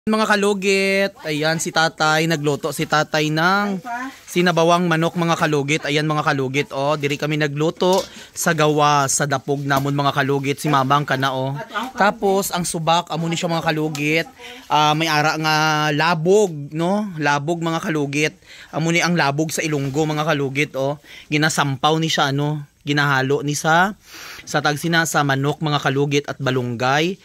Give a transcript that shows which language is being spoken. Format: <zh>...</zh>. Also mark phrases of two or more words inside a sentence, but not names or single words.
<tl>Mga kalugit, ayan si tatay, nagluto si tatay ng sinabawang manok mga kalugit.</tl> <hil>Ayan mga kalugit, oh, diri kami nagluto sa gawa sa dapog namon mga kalugit, si mamang kana oh. Tapos ang subak amo ni siya mga kalugit, may ara nga labog, no? Labog mga kalugit. Amo ni ang labog sa Ilonggo mga kalugit, oh. Ginasampaw ni siya ano, ginahalo ni sa tagsina sa manok mga kalugit at balunggay.</hil>